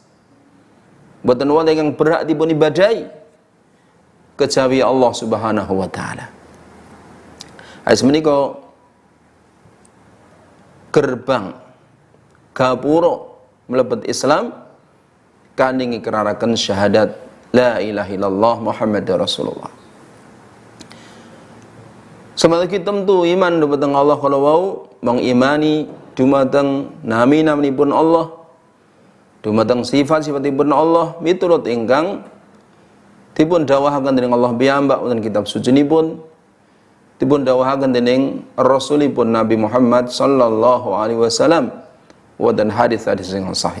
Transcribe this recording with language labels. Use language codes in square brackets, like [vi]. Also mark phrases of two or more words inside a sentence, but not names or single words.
[jv] Mboten wonten ingkang berhak dipun ibadahi kejawi Allah [ar] سبحانه وتعالى. [jv] Ayat menika gerbang gapura mlebet Islam kanthi ngikraraken syahadat [ar] لا إله إلا الله محمد رسول الله. [jv] Semaliki tentu iman dumateng Allah kala wau mengimani dumateng nami-naminipun Allah, dumateng sifat-sifatipun Allah miturut ingkang dipun dawuhaken dening Allah piyambak wonten kitab sucinipun, dipun dawuhaken dening Rasulipun Nabi Muhammad [ar] صلى الله عليه وسلم [jv] wonten hadis-hadis ingkang sahih.